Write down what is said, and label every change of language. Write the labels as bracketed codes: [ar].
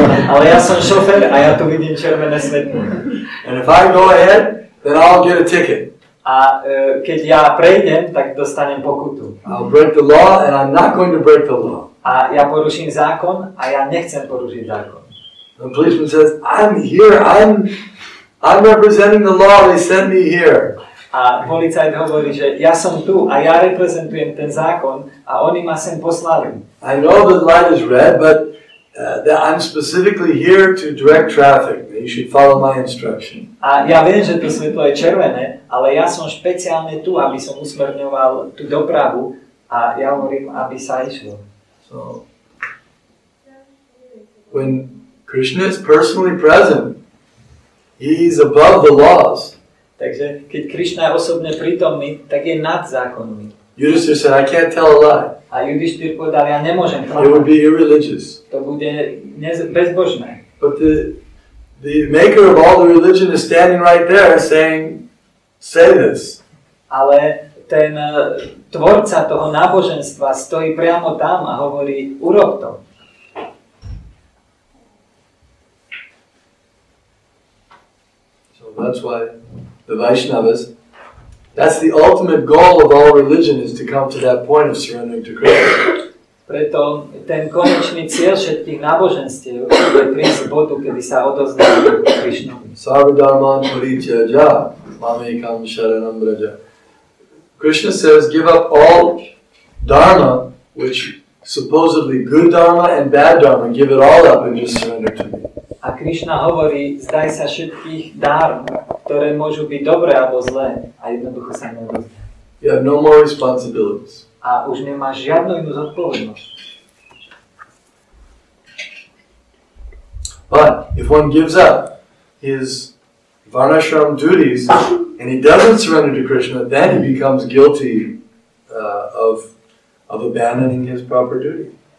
[sk] Ale ja som šofér a ja tu vidím červené svetlo. [en] And if I go ahead, then I'll get a ticket. [sk] A keď ja prejdem, tak dostanem pokutu. [en] I'll break the law and I'm not going to break the law. [sk] A ja poruším zákon a ja nechcem porušiť zákon. [en] The policeman says, I'm here, I'm representing the law, they sent me here. [sk] A policajt hovorí, že ja som tu a ja reprezentujem ten zákon a oni ma sem poslali. [en] I know the light is red, but that I'm specifically here to direct traffic. You should follow my instruction. [sk] A ja viem, že to svetlo je červené, ale ja som špeciálne tu, aby som usmerňoval tú dopravu a ja hovorím, aby sa išlo. [en] So, when Krishna is personally present, he's above the laws. [sk] Takže keď Krishna je osobne prítomný, tak je nad zákonmi. [en] Yudhishthira said, I can't tell a lie. [sk] A Yudhishthir povedal, ja nemôžem [en] It would [sk] klamať. [en] be irreligious. [sk] To bude bezbožné. [en] But the maker of all the religion is standing right there saying, say this. [sk] Ale ten tvorca toho náboženstva stojí priamo tam a hovorí, urob to. [en] So that's why the Vaishnavas, that's the ultimate goal of all religion, is to come to that point of surrendering to Krishna. [sk] Preto ten konečný cieľ všetkých náboženstiev je prísť bodu, kedy sa odovzdajú Krishnovi. [sa] Sarva dharman parityaja mamekam sharanam vraja. [en] Krishna says, give up all dharma, which supposedly good dharma and bad dharma, give it all up and just surrender to me. [sk] A Krishna hovorí, zdaj sa všetkých dár, ktoré môžu byť dobré alebo zlé, a jednoducho sa neodovzdaj. [en] You have no more responsibilities. [sk] A už nemáš žiadnu inú zodpovednosť. [en] But if one gives up his varnashram duties and he doesn't surrender to Krishna, then he becomes guilty of abandoning his proper duty.